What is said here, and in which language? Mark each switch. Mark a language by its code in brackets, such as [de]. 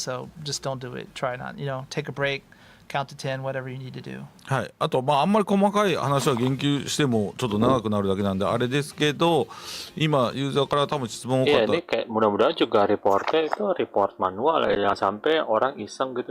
[en] So just don't do it. Try not. Take a break. Count to 10, whatever you need to do. [ja] はい、あと、あんまり細かい話は言及してもちょっと長くなるだけなんであれですけど、今ユーザーから多分質問多かった。 [id] Iya, ini kayak mudah-mudahan juga reportnya itu report manual ya, jangan sampai orang iseng gitu.